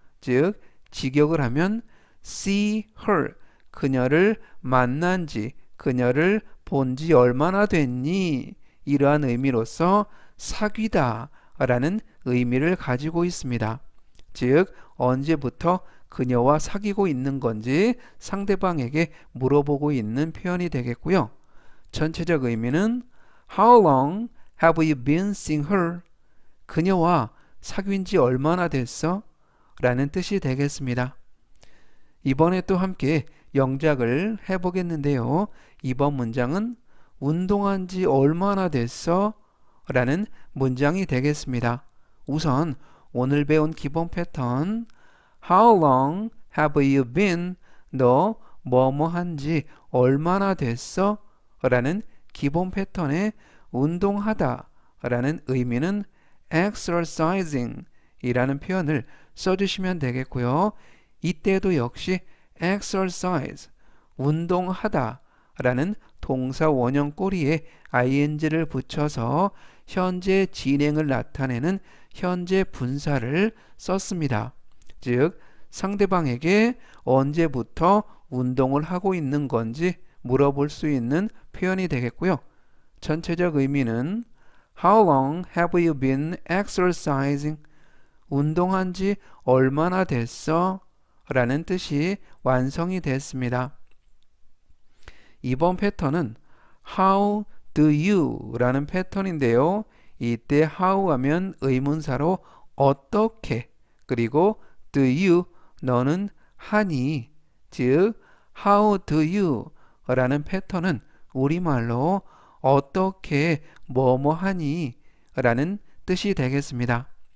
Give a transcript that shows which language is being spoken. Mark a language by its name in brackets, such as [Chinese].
[Korean] 즉 직역을 하면 [English] see her, [Korean] 그녀를 만난 지, 그녀를 본 지 얼마나 됐니? 이러한 의미로서 사귀다 라는 의미를 가지고 있습니다. 즉, 언제부터 그녀와 사귀고 있는 건지 상대방에게 물어보고 있는 표현이 되겠고요. 전체적 의미는 [English] How long have you been seeing her? [Korean] 그녀와 사귄 지 얼마나 됐어? 라는 뜻이 되겠습니다. 이번에 또 함께 영작을 해보겠는데요. 이번 문장은 운동한 지 얼마나 됐어? 라는 문장이 되겠습니다. 우선 오늘 배운 기본 패턴 [English] How long have you been? [Korean] 너 뭐뭐 한지 얼마나 됐어? 라는 기본 패턴의 운동하다 라는 의미는 exercising 이라는 표현을 써주시면 되겠고요. 이때도 역시 exercise, 운동하다 라는 동사 원형 꼬리에 ing를 붙여서 현재 진행을 나타내는 현재 분사를 썼습니다. 즉, 상대방에게 언제부터 운동을 하고 있는 건지 물어볼 수 있는 표현이 되겠고요. 전체적 의미는 [English] How long have you been exercising? [Korean] 운동한 지 얼마나 됐어? 라는 뜻이 완성이 됐습니다. 이번 패턴은 [English] How do you? [Korean] 라는 패턴인데요. 이때 how 하면 의문사로 어떻게, 그리고 [English] do you, [Korean] 너는 하니, 즉 [English] how do you [Korean] 라는 패턴은 우리말로 어떻게 뭐뭐 하니 라는 뜻이 되겠습니다.